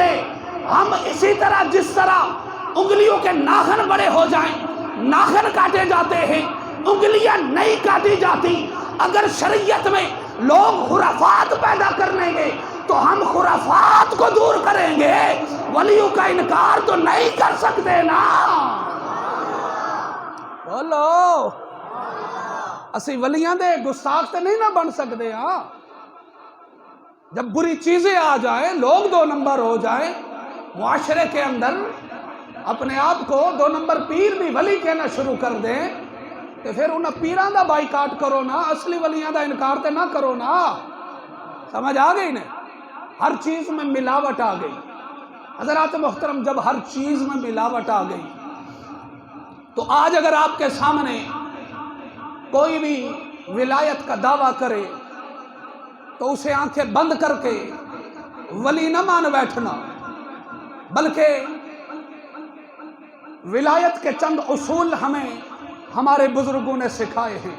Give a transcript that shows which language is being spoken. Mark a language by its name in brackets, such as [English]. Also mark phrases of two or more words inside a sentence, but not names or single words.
[Urdu] ہم اسی طرح، جس طرح انگلیوں کے ناخن بڑے ہو جائیں، ناخن کاٹے جاتے ہیں، انگلیاں نہیں کاٹی جاتی، اگر شریعت میں لوگ خرافات پیدا کر لیں گے تو ہم خرافات کو دور کریں گے، ولیوں کا انکار تو نہیں کر سکتے نا۔ [Punjabi] بولو، اسی ولیاں دے گستاخ تے نہیں نہ بن سکتے ہاں۔ [Urdu] جب بری چیزیں آ جائیں، لوگ دو نمبر ہو جائیں معاشرے کے اندر، اپنے آپ کو دو نمبر پیر بھی ولی کہنا شروع کر دیں، تو پھر [Punjabi] انہاں پیران دا بائیکاٹ کرو نا، اصلی ولیاں دا انکار تے نہ کرو نا۔ [Urdu] سمجھ آ گئی نا؟ ہر چیز میں ملاوٹ آ گئی۔ حضرات محترم، جب ہر چیز میں ملاوٹ آ گئی تو آج اگر آپ کے سامنے کوئی بھی ولایت کا دعویٰ کرے تو اسے آنکھیں بند کر کے ولی نہ مان بیٹھنا، بلکہ ولایت کے چند اصول ہمیں ہمارے بزرگوں نے سکھائے ہیں۔